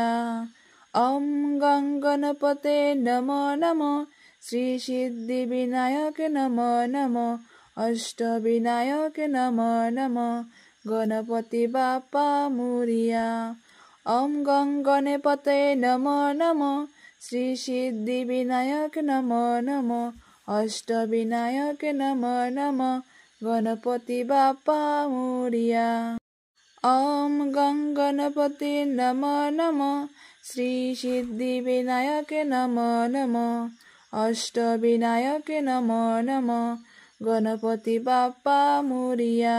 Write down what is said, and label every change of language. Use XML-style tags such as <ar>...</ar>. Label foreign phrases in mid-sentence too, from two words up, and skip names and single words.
<sa>ओम गं गणपते नमो नमो, श्री सिद्धि विनायक नमो नमो, अष्ट विनायक नमो नमो,</sa> <mr>गणपति बाप्पा मोरिया।</mr> <sa>ओम गं गणपते नमो नमो, श्री सिद्धि विनायक नमो नमो, অষ্টবিনায়কে নমো নমো</sa> <mr>गणपति बाप्पा मोरिया।</mr> <sa>ওম গং গণপতি নমো নমো শ্রী সিদ্ধি বিনায়কে নমো নমো অষ্টবিনায়কে নমো নমো</sa> <mr>गणपति बाप्पा मोरिया।</mr>